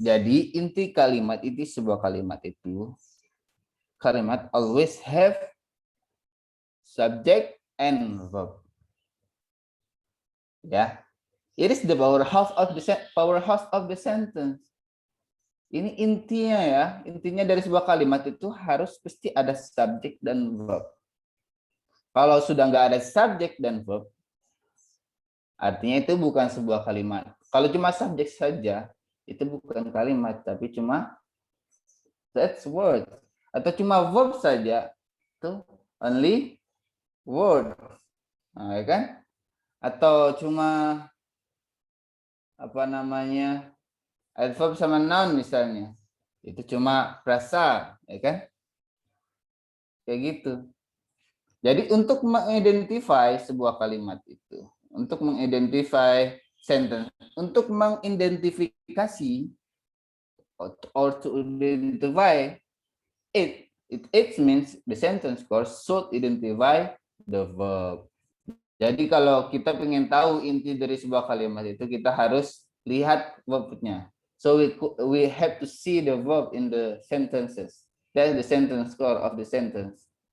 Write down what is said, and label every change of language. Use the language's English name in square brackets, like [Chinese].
[Indonesian] Jadi inti kalimat itu, sebuah kalimat itu, kalimat [English] always have subject and verb. Ya, it is the powerhouse of the sentence. [Indonesian] Ini intinya ya, intinya dari sebuah kalimat itu harus pasti ada subjek dan verb. Kalau sudah nggak ada subjek dan verb, artinya itu bukan sebuah kalimat. Kalau cuma subjek saja, itu bukan kalimat, tapi cuma [English] that's word. [Indonesian] Atau cuma verb saja, itu [English] only word. [Indonesian] Nah, ya kan? Atau cuma apa namanya? Adverb sama noun misalnya. Itu cuma frasa, ya kan? Kayak gitu. Jadi untuk mengidentify sebuah kalimat itu, untuk mengidentify sentence, untuk mengidentifikasi [English] or to identify it means the sentence core should identify the verb. [Indonesian] Jadi kalau kita ingin tahu inti dari sebuah kalimat itu, kita harus lihat verbnya. [English] So we have to see the verb in the sentences. That's the sentence core of the sentence.